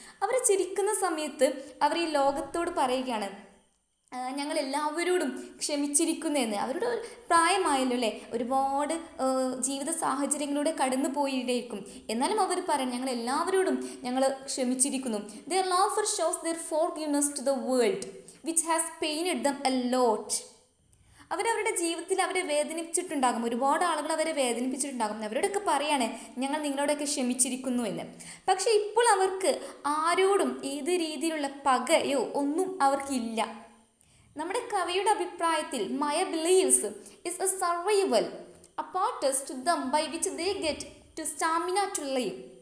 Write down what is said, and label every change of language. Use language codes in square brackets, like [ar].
[ml] അവർ ചിരിക്കുന്ന സമയത്ത് അവർ ഈ ലോകത്തോട് പറയുകയാണ്, ഞങ്ങൾ എല്ലാവരോടും ക്ഷമിച്ചിരിക്കുന്നതെന്ന്. അവരുടെ പ്രായമായല്ലോ അല്ലേ, ഒരുപാട് ജീവിത സാഹചര്യങ്ങളിലൂടെ കടന്നു പോയിരിക്കും. എന്നാലും അവർ പറയും, ഞങ്ങൾ എല്ലാവരോടും ഞങ്ങൾ ക്ഷമിച്ചിരിക്കുന്നു. [en] Their laughter shows their forgiveness to the world which has pained them a lot. [ml] അവരവരുടെ ജീവിതത്തിൽ അവരെ വേദനിപ്പിച്ചിട്ടുണ്ടാകും, ഒരുപാട് ആളുകൾ അവരെ വേദനിപ്പിച്ചിട്ടുണ്ടാകും. അവരോടൊക്കെ പറയാണ്, ഞങ്ങൾ നിങ്ങളോടൊക്കെ ക്ഷമിച്ചിരിക്കുന്നു എന്ന്. പക്ഷേ ഇപ്പോൾ അവർക്ക് ആരോടും ഏത് രീതിയിലുള്ള പകയോ ഒന്നും അവർക്കില്ല. നമ്മുടെ കവിയുടെ അഭിപ്രായത്തിൽ [en] My beliefs is a survival apparatus to them by which they get to stamina to live.